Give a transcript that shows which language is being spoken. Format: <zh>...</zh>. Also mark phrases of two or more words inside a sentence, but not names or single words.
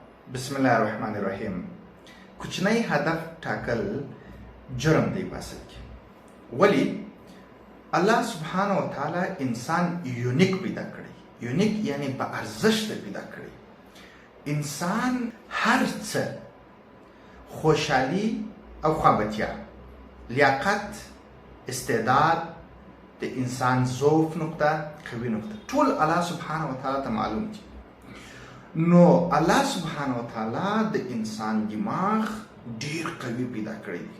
<ar>بسم الله الرحمن الرحیم.</ar> <ps>کوچنی هدف ټاکل جرم دی په اصل کې. ولی</ps> <ar>الله سبحانه و تعالی</ar> <ps>انسان یونیک پیدا کړی. یونیک یعنی با ارزش پیدا کړی. انسان هر څه خوشحالی او خوابتیا، لیاقت، استعداد، د انسان ضعف نقطه، قوي نقطه، ټول</ps> <ar>الله سبحانه و تعالی</ar> <ps>ته معلوم دي. نو</ps> <ar>الله سبحانه و تعالی</ar> <ps>د انسان دماغ ډیر قوي پیدا کړی دی.</ps>